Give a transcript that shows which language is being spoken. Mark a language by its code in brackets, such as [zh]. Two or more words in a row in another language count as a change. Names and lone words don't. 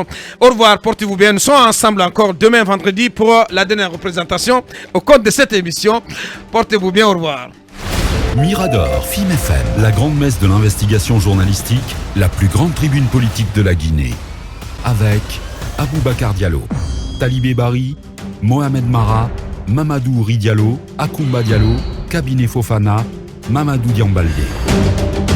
[fr] Au revoir, portez-vous bien. Nous sommes ensemble encore demain vendredi pour la dernière représentation au cours de cette émission. Portez-vous bien, au revoir. Mirador, FIM FM, la grande messe de l'investigation journalistique, la plus grande tribune politique de la Guinée. Avec Aboubacar Diallo, Talibé Bari, Mohamed Mara, Mamadou Ouri Diallo, Akumba Diallo, Kabinet Fofana, Mamadou Diambaldé.